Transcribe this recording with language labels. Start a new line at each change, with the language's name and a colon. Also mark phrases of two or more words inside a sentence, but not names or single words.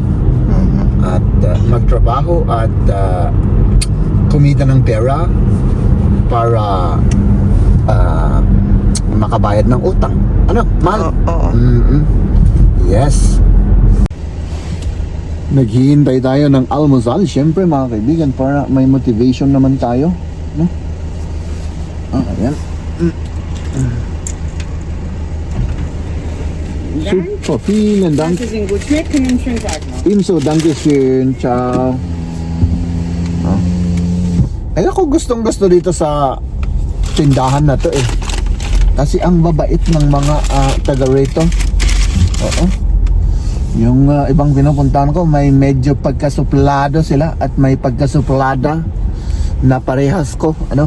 Filipino: At magtrabaho at kumita ng pera para makabayad ng utang. Ano, mahal? Oo. Yes. Naghihintay tayo ng almusal, syempre mga kaibigan, para may motivation naman tayo, no? Ayan.
German: Super, vielen Dank. Sie sind gut. Schmecken, einen schönen Tag noch. Ebenso, Dankeschön, ciao.
Filipino: Ay ako gustong gusto dito sa tindahan na to eh. Kasi ang babait ng mga taga rito. Oo. Yung ibang pinupuntahan ko, may medyo pagkasuplado sila at may pagkasuplada na parehas ko, ano?